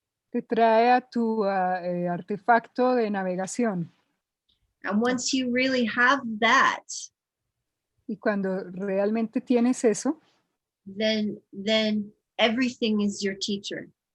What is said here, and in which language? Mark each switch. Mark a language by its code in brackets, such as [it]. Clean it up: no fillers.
[es] Te trae a tu artefacto de navegación. [en] And once you really have that, [es] Y cuando realmente tienes eso, [en] then everything is your teacher.